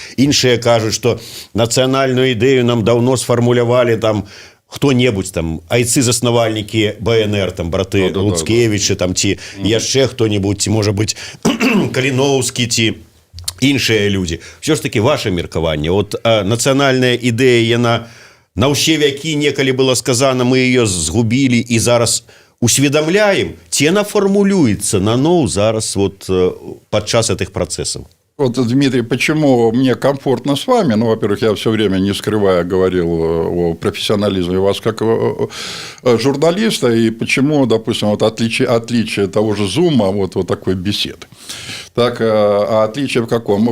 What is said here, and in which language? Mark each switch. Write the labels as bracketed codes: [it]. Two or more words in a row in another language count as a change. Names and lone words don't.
[be] Іншыя кажуць, што нацыянальную ідэю нам даўно сфармулявалі там хто-небудзь там айцы-заснавальнікі БНР, там браты Луцкевічы, там ці яшчэ хто-небудзь, ці можа быць Каліноўскі, ці іншыя людзі. Ўсё ж такі ваше меркаванне. Вот нацыянальная ідэя, яна на ўсе вякі некалі было сказана, мы ее згубілі і зараз усведамляем, ці яна фармулюецца наноў зараз вот падчас гэтых працэсаў? [ru] Вот, Дмитрий, почему мне комфортно с вами? Ну, во-первых, я все время, не скрывая, говорил о профессионализме вас как журналиста, и почему, допустим, вот отличие того же Зума, вот такой беседы. Так, а отличие в каком?